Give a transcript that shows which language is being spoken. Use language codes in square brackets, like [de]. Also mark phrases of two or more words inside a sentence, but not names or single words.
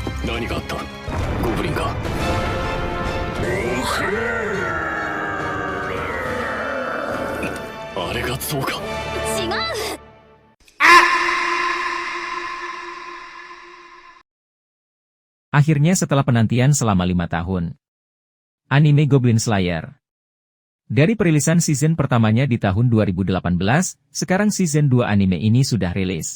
[ja] 何があった？ゴブリンか？あれがそうか？違う。 [id] Akhirnya setelah penantian selama 5 tahun. Anime Goblin Slayer. Dari perilisan season pertamanya di tahun 2018, sekarang season 2 anime ini sudah rilis.